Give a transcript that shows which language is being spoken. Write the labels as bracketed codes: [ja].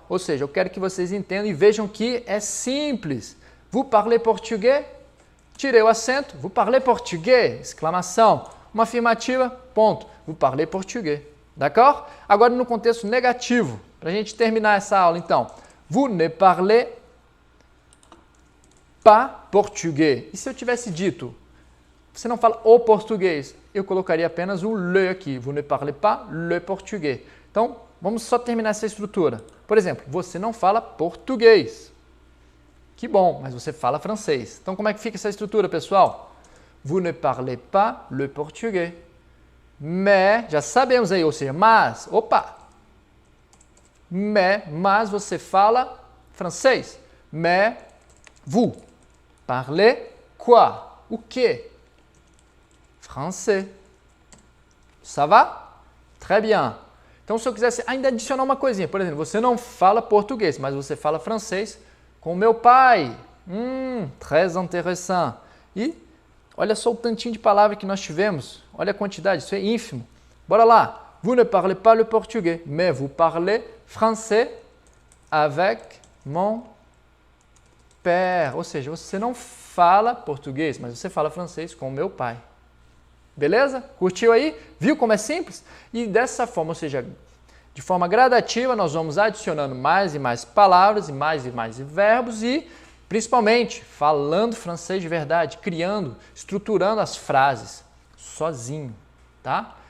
[pt] Ou seja, eu quero que vocês entendam e vejam que é simples. [fr] Vous parlez português? [pt] Tirei o acento. Vous parlez português? Exclamação. Uma afirmativa, ponto. [fr] Vous parlez português. [pt] D'accord? Agora no contexto negativo, para a gente terminar essa aula então. [fr] Vous ne parlez pas português. [pt] E se eu tivesse dito, você não fala o português, eu colocaria apenas o le aqui. [fr] Vous ne parlez pas le português. [pt] Então, vamos só terminar essa estrutura. Por exemplo, você não fala português. Que bom, mas você fala francês. Então, como é que fica essa estrutura, pessoal? [fr] Vous ne parlez pas le português. [pt] Mais, já sabemos aí, ou seja, mas, opa! Mas você fala francês. [fr] Mais vous parlez quoi? [pt] O quê? [fr] Français. Ça va? Très bien. [pt] Então, se eu quisesse ainda adicionar uma coisinha, por exemplo, você não fala português, mas você fala francês com meu pai. [fr] Très intéressant. [pt] E olha só o tantinho de palavra que nós tivemos. Olha a quantidade, isso é ínfimo. Bora lá. [fr] Vous ne parlez pas le portugais, mais vous parlez français avec mon père. [pt] Ou seja, você não fala português, mas você fala francês com meu pai. Beleza? Curtiu aí? Viu como é simples? E dessa forma, ou seja, De forma gradativa, nós vamos adicionando mais e mais palavras e mais verbos e, principalmente, falando francês de verdade, criando, estruturando as frases sozinho, tá?